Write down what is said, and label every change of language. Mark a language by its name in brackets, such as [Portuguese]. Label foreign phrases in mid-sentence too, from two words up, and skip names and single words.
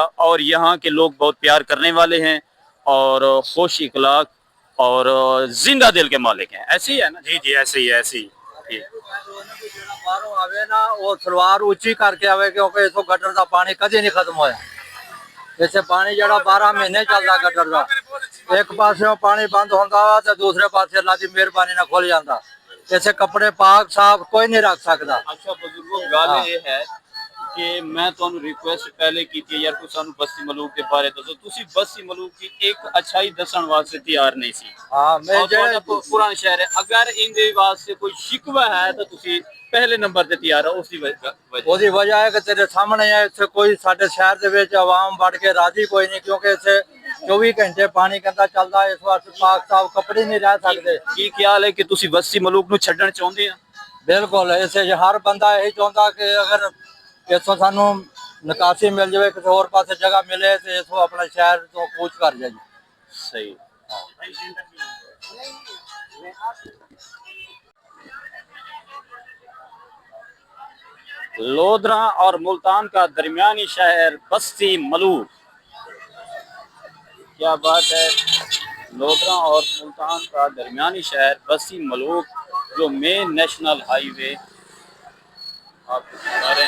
[Urdu] اور یہاں کے لوگ بہت پیار کرنے والے ہیں اور خوش اخلاق اور زندہ دل کے مالک ہیں. ایسے ہی ہے نا؟ جی ایسے ہی, ایسے ہی. [Punjabi] باہروں آوے نا وہ سلوار اونچی کر کے آوے, کیونکہ اس کو گٹر دا پانی کدی نہیں ختم ہویا. جیسے پانی جڑا 12 مہینے چلدا گٹر دا, ایک پاسوں پانی بند ہوندا وا تے دوسرے پاسے اللہ دی مہربانی نال کھل جاندا. جیسے کپڑے پاک صاف کوئی نہیں رکھ سکدا. اچھا بزرگوں, گل یہ ہے کہ میں ਤੁਹਾਨੂੰ ਰਿਕੁਐਸਟ ਪਹਿਲੇ ਕੀਤੀ ਹੈ ਯਾਰ ਕੋਈ ਸਾਨੂੰ ਬਸਤੀ ਮਲੂਕ ਦੇ ਬਾਰੇ ਦੱਸੋ, ਤੁਸੀਂ ਬਸਤੀ ਮਲੂਕ ਦੀ ਇੱਕ ਅੱਛਾਈ ਦੱਸਣ ਵਾਸਤੇ ਤਿਆਰ ਨਹੀਂ ਸੀ। ਹਾਂ ਮੈਂ اور ਜਿਹੜੇ ਤੁਹਾਡਾ ਪੁਰਾਣਾ ਸ਼ਹਿਰ ਹੈ, اگر ان دے واسطے کوئی شکوہ ہے تو ਤੁਸੀਂ ਪਹਿਲੇ ਨੰਬਰ ਤੇ ਤਿਆਰ ਹੋ, ਉਸ ਦੀ ਵਜ੍ਹਾ ਉਹਦੀ ਵਜ੍ਹਾ ਹੈ ਕਿ ਤੇਰੇ ਸਾਹਮਣੇ ਹੈ, ਇੱਥੇ ਕੋਈ ਸਾਡੇ ਸ਼ਹਿਰ ਦੇ ਵਿੱਚ ਆਵਾਮ ਵੜ ਕੇ ਰਾਜ਼ੀ ਕੋਈ ਨਹੀਂ, ਕਿਉਂਕਿ ਇੱਥੇ 24 ਘੰਟੇ ਪਾਣੀ ਗੰਦਾ ਚੱਲਦਾ ਹੈ। ਇਸ ਵਾਸਤੇ ਪਾਕ ਸਾਫ ਕੱਪੜੇ ਨਹੀਂ ਰਹਿ ਸਕਦੇ। ਕੀ ਖਿਆਲ ਹੈ ਕਿ ਤੁਸੀਂ ਬਸਤੀ ਮਲੂਕ ਨੂੰ ਛੱਡਣ ਚਾਹੁੰਦੇ ਆ? ਬਿਲਕੁਲ ਇਸੇ ਹਰ ਬੰਦਾ ਇਹੀ ਚਾਹੁੰਦਾ ਕਿ ਅਗਰ ਇੱਥੋਂ ਸਾਨੂੰ ਨਿਕਾਸੀ ਮਿਲ ਜਾਵੇ, ਕਿਸੇ ਹੋਰ ਪਾਸੇ ਜਗ੍ਹਾ ਮਿਲੇ ਤੇ ਇੱਥੋਂ ਆਪਣਾ ਸ਼ਹਿਰ ਤੋਂ ਕੂਚ ਕਰ ਜਾਏ। [Urdu] صحیح. لودھرا اور ملتان کا درمیانی شہر بستی ملوک. کیا بات ہے، لودھرا اور ملتان کا درمیانی شہر بستی ملوک جو مین نیشنل ہائی وے آپ کو بتا رہے ہیں.